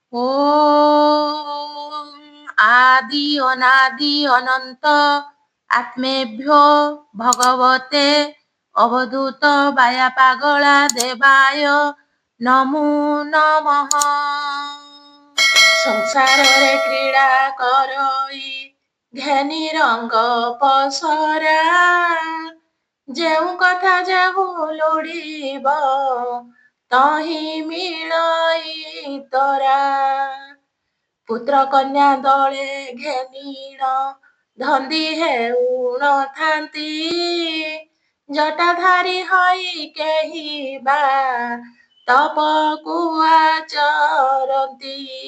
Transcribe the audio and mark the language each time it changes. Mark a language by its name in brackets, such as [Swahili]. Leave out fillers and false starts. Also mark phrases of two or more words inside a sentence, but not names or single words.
[Sanskrit] ओम आदि अनादि अनंत आत्मेभ्यो भगवते अवधूत बाया पागला देवाय नमो नमः। [Odia] ସଂସାରରେ କ୍ରୀଡ଼ା କରଇ ଘେନି ରଙ୍ଗ ପସରା ଯେଉଁ କଥା ଯେହୁ ଲୋଡ଼ିବ ତହିଁ ମିଳଇ ତରା ପୁତ୍ର କନ୍ୟା ଦଳେ ଘେନିଣ ଧନ୍ଦି ହେଉନଥାନ୍ତି ଜଟାଧାରୀ ହୋଇ କେହି ବା ତପକୁ ଆଚରନ୍ତି